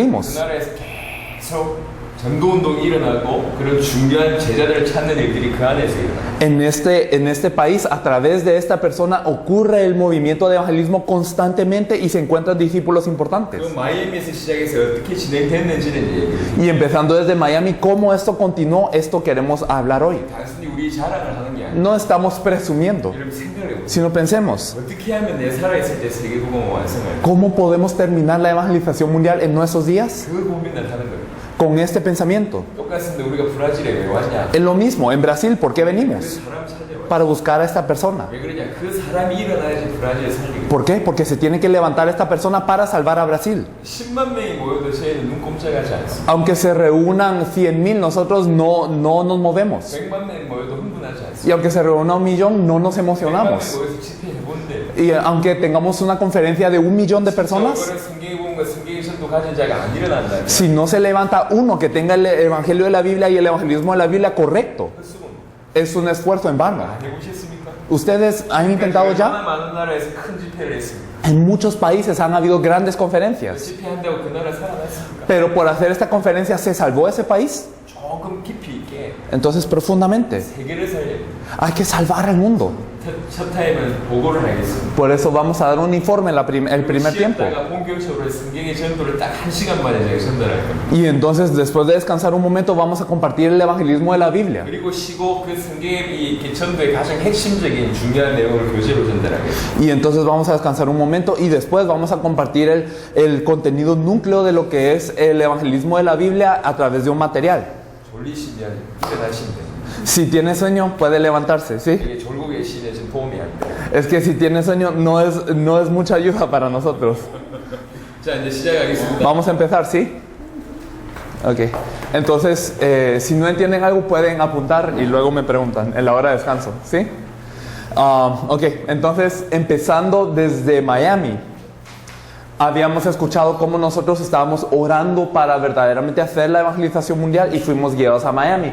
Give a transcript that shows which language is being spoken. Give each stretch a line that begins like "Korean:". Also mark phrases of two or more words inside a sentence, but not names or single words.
Spanish: salimos,
Korean: 나라에서 계속 전도운동이 일어나고 그런 중요한 제자들을 찾는 일들이 그 안에서 일어나요.
Spanish: en este país, a través de esta persona, ocurre el movimiento de evangelismo constantemente y se encuentran discípulos importantes.
Korean: 그 마이애미에서 시작해서 어떻게 진행됐는지는 얘기해요.
Spanish: Y empezando desde Miami, cómo esto continuó, esto queremos hablar hoy.
Korean: 단순히 우리 자랑을 하는 게 아니에요.
Spanish: No estamos presumiendo,
Korean: 여러분 생각해 보세요.
Spanish: sino pensemos,
Korean: 어떻게 하면 내 살아있을 때 세계복음을 완성할까?
Spanish: ¿cómo podemos terminar la evangelización mundial en nuestros días?
Korean: 그 고민을 하는 거예요.
Spanish: Con este pensamiento.
Korean: 똑같은데 우리가 브라질에 왜 왔냐?
Spanish: Es lo mismo, en Brasil, ¿por qué 그 venimos?
Korean: 사람 찾아와요.
Spanish: Para buscar a esta persona.
Korean: 왜 그러냐? 그 사람이 일어나야지 브라질을 살리고.
Spanish: ¿Por qué? Porque se tiene que levantar esta persona para salvar a Brasil.
Korean: 10만 명이 모여도 저희는 눈 꼼짝하지 않습니다.
Spanish: Aunque se reúnan 100,000, nosotros no nos movemos.
Korean: 100만 명이 모여도 흥분하지 않습니다.
Spanish: Y aunque se reúna 1,000,000, no nos
Korean: 100만 명이
Spanish: emocionamos.
Korean: 모여서 집회해본데
Spanish: Y aunque tengamos una conferencia de 1,000,000 de personas,
Korean: 저거를 성경에 보면 성경의 전도 가진 자가 안 일어난다.
Spanish: si no se levanta uno que tenga el evangelio de la Biblia y el evangelismo de la Biblia correcto,
Korean: 헛수고입니다.
Spanish: es un esfuerzo en vano.
Korean: 안 해보셨습니까?
Spanish: ¿Ustedes han intentado ya?
Korean: 얼마나 많은 나라에서 큰 집회를 했습니다.
Spanish: En muchos países han habido grandes 그 conferencias.
Korean: 집회한다고 그 나라 살아났습니까?
Spanish: Pero por hacer esta conferencia, ¿se salvó ese país?
Korean: 조금 깊이 있게
Spanish: Entonces, profundamente,
Korean: 세계를 살려야 돼요.
Spanish: hay que salvar al mundo.
Korean: 첫 타임은 보고를 하겠습니다.
Spanish: Por eso vamos a dar un informe el primer tiempo.
Korean: 쉬었다가 본격적으로 성경의 전도를 딱 1시간 만에 제가 전달할 겁니다.
Spanish: Y entonces, después de descansar un momento, vamos a compartir el evangelismo de la Biblia.
Korean: 그리고 쉬고 그 성경의 이 전도의 가장 핵심적인 중요한 내용을 교재로 전달하겠습니다.
Spanish: Y entonces vamos a descansar un momento y después vamos a compartir el contenido núcleo de lo que es el evangelismo de la Biblia a través de un material.
Korean: 졸리시면 일어나시면 됩니다.
Spanish: Si tiene sueño, puede levantarse, ¿sí?
Korean: 이게 졸고 계시면 지금 도움이 안 돼요.
Spanish: Es que si tiene sueño, no es mucha ayuda para nosotros.
Korean: 자, 이제 시작하겠습니다.
Spanish: Vamos a empezar, ¿sí? Ok. Entonces, si no entienden algo, pueden apuntar y luego me preguntan en la hora de descanso, ¿sí? Ok, entonces, empezando desde Miami, habíamos escuchado cómo nosotros estábamos orando para verdaderamente hacer la evangelización mundial y fuimos guiados a Miami.